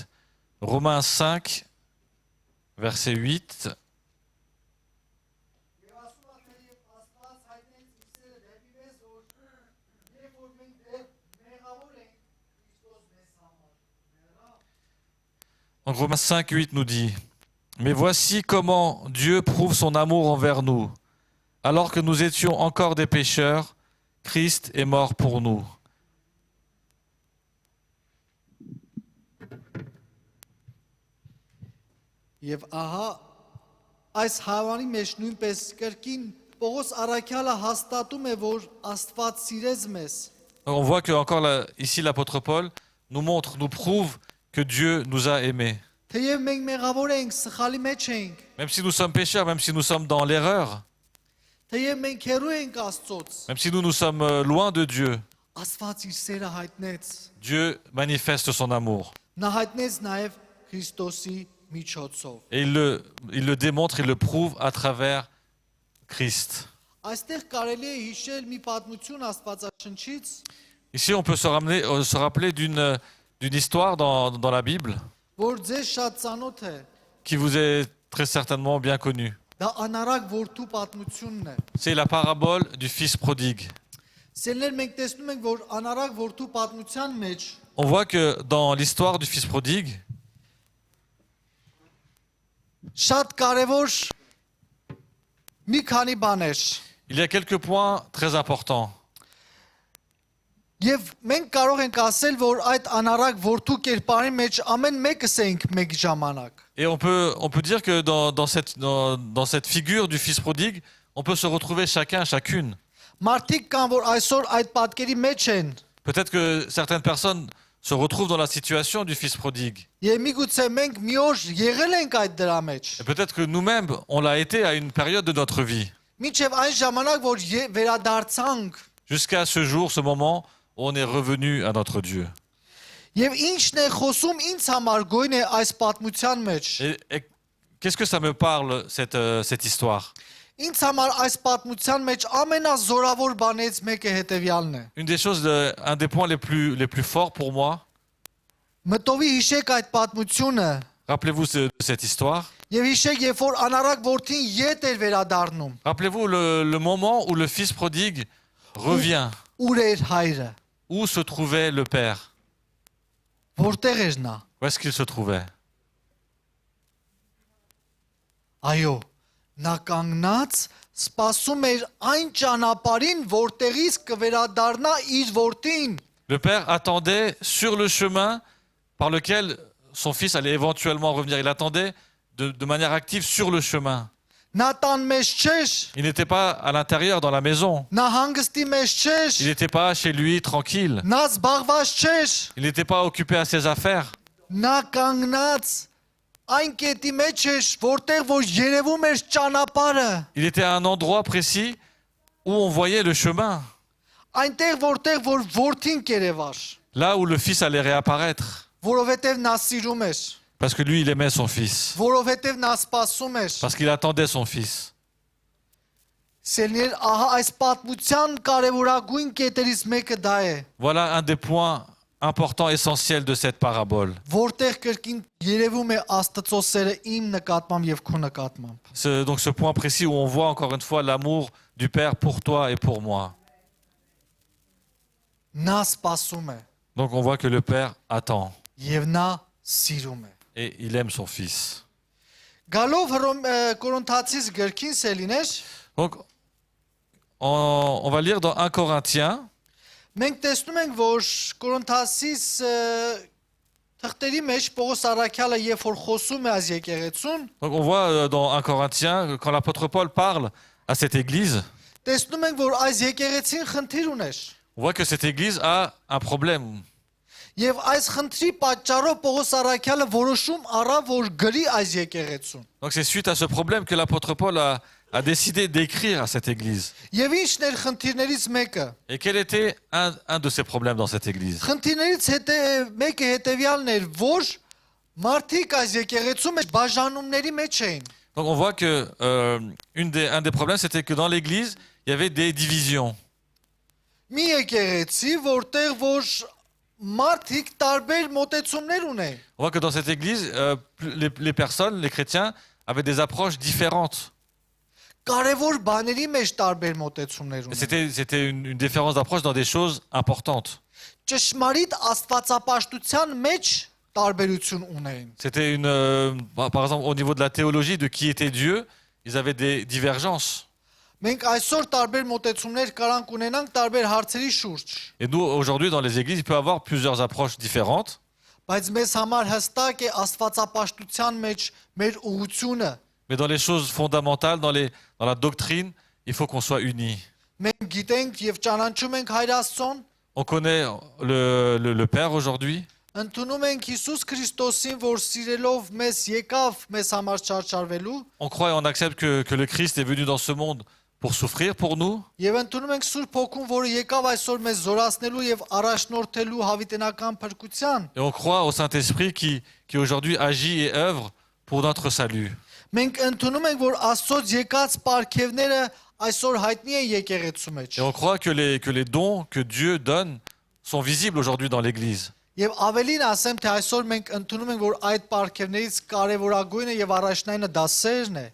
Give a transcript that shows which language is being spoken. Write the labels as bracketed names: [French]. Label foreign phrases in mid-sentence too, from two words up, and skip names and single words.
[French] Romains 5, verset 8. [Armenian] Եվ ասում է թե եւ Աստված հայտնեց իր սերը դեպի մեզ, որ երբ որ մենք դեռ մեղավոր ենք, Քրիստոս մեզ համար մեռավ։ [French] Donc Romains 5, 8 nous dit, mais voici comment Dieu prouve son amour envers nous. Alors que nous étions encore des pécheurs, Christ est mort pour nous. [Armenian] Եվ ահա այս հավանի մեջ նույնպես կրկին Պողոս Առաքյալը հաստատում է, որ Աստված սիրեց մեզ։ [French] Donc on voit que encore là, ici l'apôtre Paul nous montre, nous prouve que Dieu nous a aimés. [Armenian] Թեև մենք մեղավոր ենք, սխալի մեջ ենք, [French] Même si nous sommes pécheurs, même si nous sommes dans l'erreur, [Armenian] թեև մենք հեռու ենք Աստծոց, [French] même si nous sommes loin de Dieu, [Armenian] Աստված իր սերը հայտնեց։ [French] Dieu manifeste son amour. [Armenian] Նա հայտնեց նաև Քրիստոսի միջոցով։ [French] Et il le démontre, il le prouve à travers Christ. [Armenian] Այստեղ կարելի է հիշել մի պատմություն Աստվածաշնչից, [French] Ici, on peut se rappeler d'une histoire dans la Bible [Armenian] որ ձեզ շատ ծանոթ է։ [French] qui vous est très certainement bien connue. [Armenian] Դա անարակ որդու պատմությունն է։ [French] C'est la parabole du fils prodigue. [Armenian] Սերներ մենք տեսնում ենք, որ անարակ որդու պատմության մեջ [French] On voit que dans l'histoire du fils prodigue, [Armenian] շատ կարևոր մի քանի բաներ։ [French] il y a quelques points très importants. [Armenian] Եվ մենք կարող ենք ասել, որ այդ անարակ որդու կերպարի մեջ ամեն մեկս ենք մեկ ժամանակ։ [French] Et on peut dire que dans cette figure du fils prodigue, on peut se retrouver chacun, chacune. [Armenian] Մարդիկ կան, որ այսօր այդ պատկերի մեջ են, [French] Peut-être que certaines personnes se retrouvent dans la situation du fils prodigue. [Armenian] եւ միգուցե մենք մի օր եղել ենք այդ դրա մեջ։ [French] Et peut-être que nous-mêmes, on l'a été à une période de notre vie. [Armenian] Մինչև այն ժամանակ, որ վերադարձանք, [French] Jusqu'à ce jour, ce moment où on est revenu à notre Dieu. [Armenian] եւ ինչն է խոսում ինձ համար գոյն է այս պատմության մեջ։ [French] Et qu'est-ce que ça me parle, cette histoire? [Armenian] Ինձ համար այս պատմության մեջ ամենազորավոր բանից մեկը հետեւյալն է։ [French] Une des choses, un des points les plus forts pour moi, [Armenian] Մտովի հիշեք այդ պատմությունը [French] rappelez-vous de cette histoire. [Armenian] եւ հիշեք, երբ որ անարակ որդին ետ էր վերադառնում, [French] Rappelez-vous le moment où le fils prodigue revient, [Armenian] ուր էր հայրը, [French] où se trouvait le père? [Armenian] որտեղ էր նա։ [French] Où est-ce qu'il se trouvait? [Armenian] Այո, նա կանգնած սպասում էր այն ճանապարհին, որտեղից կվերադառնա իր որդին։ [French] Le père attendait sur le chemin par lequel son fils allait éventuellement revenir. Il attendait de manière active sur le chemin. [Armenian] Նա տան մեջ չէր, [French] Il n'était pas à l'intérieur dans la maison. [Armenian] նա հանգստի մեջ [French] Il [Armenian] չէր, [French] n'était pas chez lui tranquille. [Armenian] նա զբաղված չէր, [French] Il n'était pas occupé à ses affaires. [Armenian] նա կանգնած այն կետի մեջ էր, որտեղ որ երևում էր ճանապարհը, [French] Il était à un endroit précis où on voyait le chemin. [Armenian] այնտեղ որտեղ որ որդին կերևար, [French] Là où le fils allait réapparaître. [Armenian] որովհետև նա սիրում էր, [French] Parce que lui, il aimait son fils. [Armenian] որովհետև նա սպասում էր։ [French] Parce qu'il attendait son fils. [Armenian] Սերներ, ահա այս պատմության կարևորագույն կետերից մեկը դա է։ [French] Voilà un des points important, essentiel de cette parabole. [Armenian] Որտեղ կրկին երևում է Աստծո սերը իմ նկատմամբ եւ քո նկատմամբ։ [French] Donc ce point précis où on voit encore une fois l'amour du Père pour toi et pour moi. [Armenian] Նա սպասում է [French] Donc on voit que le Père attend [Armenian] եւ նա սիրում է։ [French] et il aime son Fils. [Armenian] Գալով Կորինթացիս գրքին Սելիներ, [French] Donc on va lire dans 1 Corinthiens. [Armenian] մենք տեսնում ենք, որ Կորինթացիս թղթերի մեջ Պողոս Արաքյալը երբ որ խոսում է այս եկեղեցուն, [French] Donc on voit dans 1 Corinthiens, quand l'apôtre Paul parle à cette église, [Armenian] տեսնում ենք, որ այս եկեղեցին խնդիր ուներ։ [French] on voit que cette église a un problème. [Armenian] Եվ այս խնդրի պատճառով Պողոս Արաքյալը որոշում առավ, որ գրի այս եկեղեցուն։ [French] Donc c'est suite à ce problème que l'apôtre Paul a décidé d'écrire à cette église. [Armenian] Եվ ինչն էր խնդիրներից մեկը։ [French] Et quel était un de ces problèmes dans cette église? [Armenian] Խնդիրներից մեկը հետևյալն էր, որ մարդիկ այս եկեղեցու մեջ բաժանումների մեջ էին։ [French] Donc on voit que un des problèmes, c'était que dans l'église, il y avait des divisions. [Armenian] Մի եկեղեցի, որտեղ որ մարդիկ տարբեր մոտեցումներ ունեն։ [French] On voit que dans cette église, les personnes, les chrétiens, avaient des approches différentes. [Armenian] Կարևոր բաների մեջ տարբեր մոտեցումներ [French] Et [Armenian] ունեն։ [French] c'était une différence d'approche dans des choses importantes. [Armenian] Ճշմարիտ աստվածապաշտության մեջ տարբերություն ունեն։ [French] C'était par exemple, au niveau de la théologie, de qui était Dieu, ils avaient des divergences. [Armenian] Մենք այսօր տարբեր մոտեցումներ կարանք ունենանք տարբեր հարցերի շուրջ, [French] Et nous, aujourd'hui, dans les églises, il peut y avoir plusieurs approches différentes. [Armenian] բայց մեզ համար հստակ է աստվածապաշտության մեջ մեր ուղղությունը։ [French] Mais dans les choses fondamentales, dans la doctrine, il faut qu'on soit unis. [Armenian] Մենք գիտենք եւ ճանաչում ենք Հայր Աստծուն, [French] On connaît le Père aujourd'hui. [Armenian] ընդունում ենք Հիսուս Քրիստոսին, որ սիրելով մեզ եկավ մեզ համար չարչարվելու, [French] On croit et on accepte que le Christ est venu dans ce monde pour souffrir pour nous. [Armenian] եւ ընդունում ենք Սուրբ Հոգուն, որը եկավ այսօր մեզ զորացնելու եւ առաջնորդելու հավիտենական փրկության։ [French] Et on croit au Saint-Esprit qui aujourd'hui agit et œuvre pour notre salut. [Armenian] Մենք ընդունում ենք, որ Աստծոց եկած պարգևները այսօր հայտնի են եկեղեցու մեջ։ [French] Et on croit que les dons que Dieu donne sont visibles aujourd'hui dans l'Église. [Armenian] Եվ ավելին ասեմ, թե այսօր մենք ընդունում ենք, որ այդ պարգևներից կարևորագույնը եւ առաջնայինը դա սերն է։